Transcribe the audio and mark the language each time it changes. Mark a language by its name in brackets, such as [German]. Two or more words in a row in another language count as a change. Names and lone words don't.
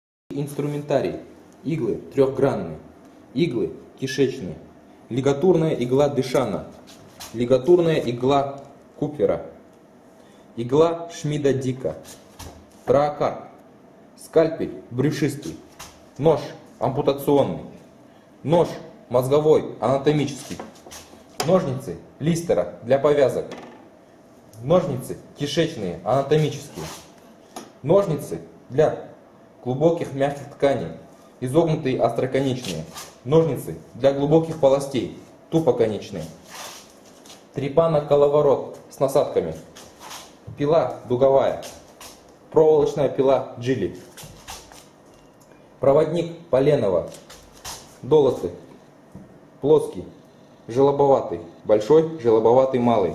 [Russian] Инструментарий. Иглы трехгранные. Иглы кишечные. Лигатурная игла Дешана. Лигатурная игла Купера. Игла Шмида Дика. Траакар. Скальпель брюшистый. Нож ампутационный. Нож мозговой анатомический. Ножницы Листера для повязок. Ножницы кишечные анатомические. Ножницы для глубоких мягких тканей, изогнутые остроконечные. Ножницы для глубоких полостей, тупоконечные. Трепано-коловорот с насадками. Пила дуговая. Проволочная пила Джили. Проводник Поленова. Долоты. Плоский, желобоватый, большой, желобоватый, малый.